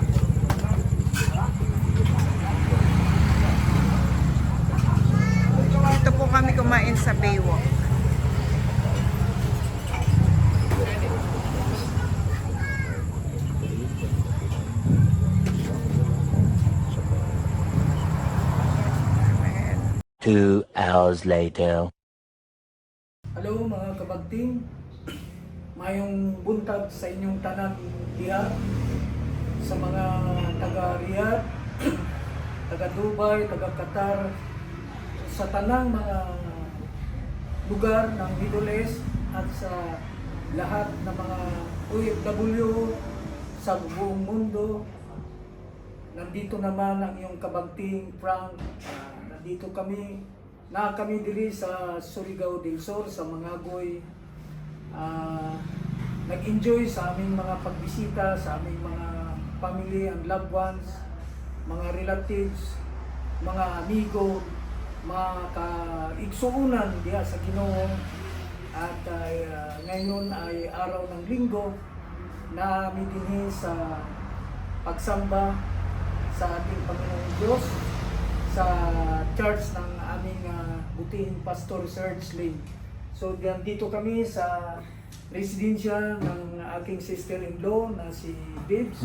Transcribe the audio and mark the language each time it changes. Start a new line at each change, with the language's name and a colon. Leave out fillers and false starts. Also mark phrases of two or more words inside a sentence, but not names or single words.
Filipino: Dito po kami kumain sa Baywalk. Ayan.
English: 2 hours later.
Cebuano: Hello mga kabagting. Mayong buntag sa inyong tanan diha, sa mga taga Riyadh, taga Dubai, taga Qatar, sa tanang mga lugar
Filipino: ng Middle East at sa lahat ng mga OFW sa buong mundo. Nandito naman ang iyong kabagting Frank. Nandito kami diri sa Surigao del Sur, sa Mangagoy. Nag-enjoy sa aming mga pagbisita sa aming mga
English: family and loved ones,
Cebuano: mga relatives, mga amigo, mga kaigsuunan diha sa Ginoo.
Filipino: At ngayon ay araw ng Linggo na kami dinhi sa pagsamba sa ating Panginoong Diyos sa church ng aming butihing Pastor Serge Lane. So dito kami sa residensya ng aking sister-in-law na si Bibbs.